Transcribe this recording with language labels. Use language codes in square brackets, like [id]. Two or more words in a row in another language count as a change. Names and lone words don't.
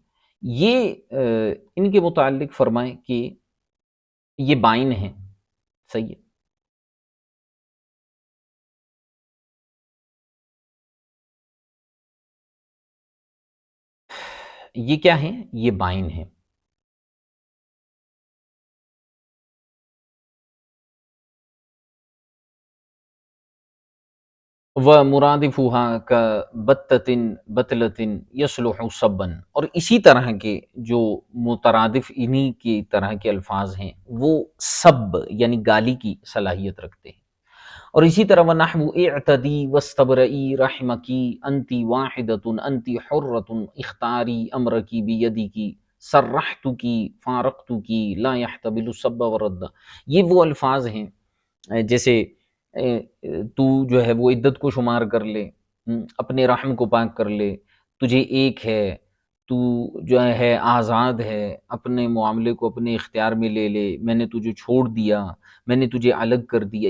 [ur] یہ ان کے متعلق فرمائیں کہ یہ بائن ہیں، صحیح ہے۔ یہ کیا ہیں؟ یہ بائن ہیں۔ [ar] وَمُرَادِفُهَا كَبَتَّةٍ بَتْلَةٍ يَصْلُحُ صَبًّا، [ur] اور اسی طرح کے جو مترادف انہی کی طرح کے الفاظ ہیں وہ سب یعنی گالی کی صلاحیت رکھتے ہیں۔ اور اسی طرح [ar] وَنَحْوُ اِعْتَدِي وَاسْتَبْرَئِي رَحْمَكِ أَنْتِ وَاحِدَةٌ أَنْتِ حُرَّةٌ اخْتَارِي أَمْرَكِ بِيَدِكِ سَرَّحْتُكِ فَارَقْتُكِ لَا يَحْتَمِلُ السَّبَّ وَالرَّدَّ۔ [ur] یہ وہ الفاظ ہیں جیسے تو جو ہے وہ عدت کو شمار کر لے، اپنے رحم کو پاک کر لے، تجھے ایک ہے، تو جو ہے آزاد ہے، اپنے معاملے کو اپنے اختیار میں لے لے، میں نے تجھے چھوڑ دیا، میں نے تجھے الگ کر دیا۔